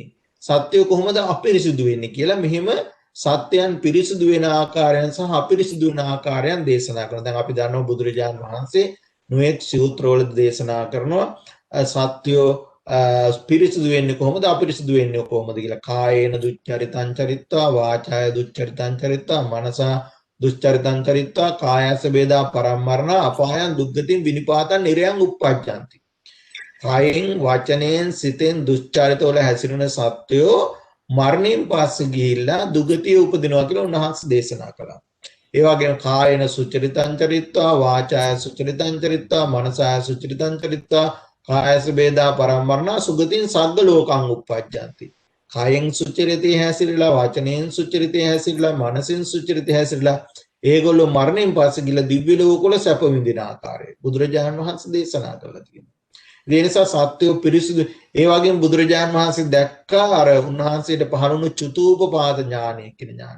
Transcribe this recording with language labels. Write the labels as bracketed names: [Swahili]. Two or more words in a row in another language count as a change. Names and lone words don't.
[Sinhala] සත්‍යෝ කොහොමද අපිරිසුදු වෙන්නේ කියලා මෙහෙම සත්‍යයන් පිරිසුදු වෙන ආකාරයන් සහ අපිරිසුදු වෙන ආකාරයන් දේශනා කරනවා. දැන් අපි දන්නවා බුදුරජාණන් වහන්සේ නොඑක් සූත්‍රවල දේශනා කරනවා සත්‍යෝ පිරිසුදු වෙන්නේ කොහොමද අපිරිසුදු වෙන්නේ කොහොමද කියලා. [Pali] කායේන දුච්චරිතං චරිත්වා වාචාය දුච්චරිතං චරිත්වා මනසා දුච්චරිතං චරිත්වා කායස වේදා පරම්මරණ අපායන් දුක්ගතින් විනිපාතං නිරයන් උප්පජ්ජಂತಿ. [Sinhala] කායෙන් වචනයෙන් සිතෙන් දුස්චරිත වල හැසිරෙන සත්වයෝ මරණයෙන් පස්සේ ගිහිල්ලා දුගතිය උපදිනවා කියලා උන්වහන්සේ දේශනා කළා. [Pali] ඒ වගේම කායන සුචරිතං චරිත්වා වාචාය සුචරිතං චරිත්වා මනසාය සුචරිතං චරිත්වා කායස වේදා පරම්මරණ සුගතින් සග්ග ලෝකං උප්පජ්ජಂತಿ. [Sinhala] කායෙන් සුචරිතේ හැසිරලා වචනයෙන් සුචරිතේ හැසිරලා මනසෙන් සුචරිතේ හැසිරලා ඒගොල්ලෝ මරණයෙන් පස්සේ ගිහිල්ලා දිව්‍ය ලෝකවල සැප විඳින ආකාරය බුදුරජාණන් වහන්සේ දේශනා කළා තියෙනවා. ඒ නිසා සත්‍යෝ පිරිසුදු ඒ වගේම බුදුරජාණන් වහන්සේ දැක්කා අර උන්වහන්සේට පහළුණු චුතූපපාත ඥානය කියන ඥානය.